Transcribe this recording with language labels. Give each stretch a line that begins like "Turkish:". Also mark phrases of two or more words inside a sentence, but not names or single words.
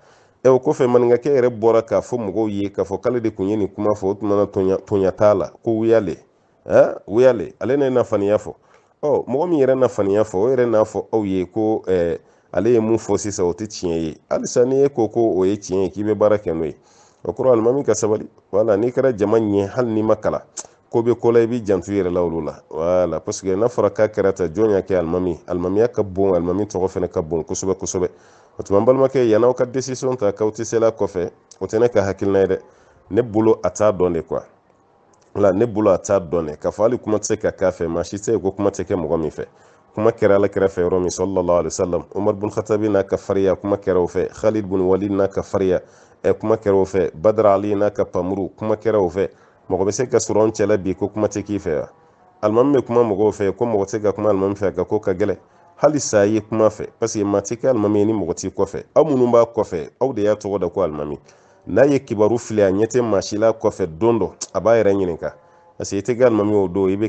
Bambara: o kɔfɛ maninkakɛ yɛrɛ bɔra k'a fɔ mɔgɔw ye k'a fɔ k'ale de tun ye nin kuma fɔ o tuma na tonya t'a la ko wuyale ale ne nafaniya fɔ mɔgɔ min yɛrɛ nafaniya fɔ o yɛrɛ n'a fɔ aw ye ko ale ye mun fɔ sisan o tɛ tiɲɛ ye halisa n'i ye ko o ye tiɲɛ ye k'i bɛ baara kɛ n'o ye o kɔrɔ alimami ka sabali wala n'i kɛra jama ɲɛ hali n'i ma kalan ko bɛ ko la i b'i janto yɛrɛ la olu la wala parce que n'a fɔra k'a kɛra ta jɔn y'a kɛ alimamiya ka bon alimami tɔgɔ fana ka bon kosɛbɛ kosɛbɛ o tuma n balimakɛ yan'aw ka décision ta k'aw tɛ sela kɔfɛ o tɛ ne ka hakilina ye dɛ ne bolo a t'a dɔn
French: de quoi
Bambara: wala ne bolo a t'a dɔn dɛ k'a fɔ hali kuma tɛ se ka k'a fɛ maa si tɛ yen ko kuma tɛ kɛ mɔgɔ min fɛ kuma kɛra ala kɛrɛfɛ yɔrɔ min
Arabic: صلى الله عليه وسلم
Bambara: Umar bin Khattabi n'a ka fariya kuma kɛra o fɛ Khalid bin Walid n'a ka fariya kuma kɛra o fɛ Badr Ali n'a ka pamuru kuma kɛra o fɛ mɔgɔ bɛ se ka sɔrɔ an cɛla bi ko kuma tɛ k'i fɛ wa alimami bɛ kuma mɔgɔw fɛ ko mɔgɔ tɛ se ka kuma alimami fɛ ka ko ka gɛlɛn hali sa ye kuma fɛ
French: parce que
Bambara: maa tɛ kɛ alimami ye ni mɔgɔ t'i kɔfɛ aw minnu b'a kɔfɛ aw de y'a tɔgɔ da ko alimami n'a ye kibaru fili a ɲɛ tɛ maa si la kɔfɛ don dɔ a b'a yɛrɛ ɲininka
French: parce que
Bambara: i tɛ kɛ alimami o don i bɛ